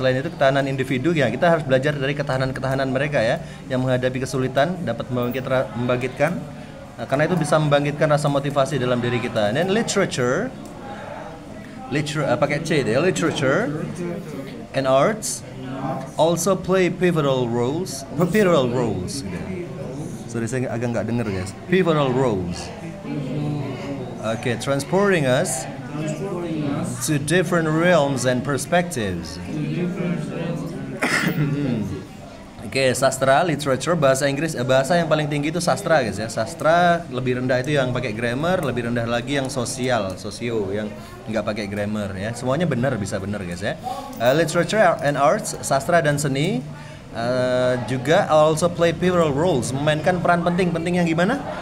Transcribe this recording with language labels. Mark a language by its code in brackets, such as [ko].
[id] Selain itu ketahanan individu ya, kita harus belajar dari ketahanan mereka ya, yang menghadapi kesulitan dapat membangkitkan Karena itu bisa membangkitkan rasa motivasi dalam diri kita. Dan literature, pakai C deh, [en] literature and arts also play pivotal roles. [id] Gitu. [en] Sorry, [id] saya agak nggak dengar guys. [en] Pivotal roles. Okay, transporting us to different realms and perspectives. [id] Oke, sastra, literature, bahasa Inggris, bahasa yang paling tinggi itu sastra guys ya. Sastra lebih rendah itu yang pakai grammar, lebih rendah lagi yang sosio yang nggak pakai grammar ya. Semuanya benar, bisa benar guys ya. [en] Literature and arts, [id] sastra dan seni juga [en] also play pivotal roles, [id] memainkan peran penting. Penting yang gimana?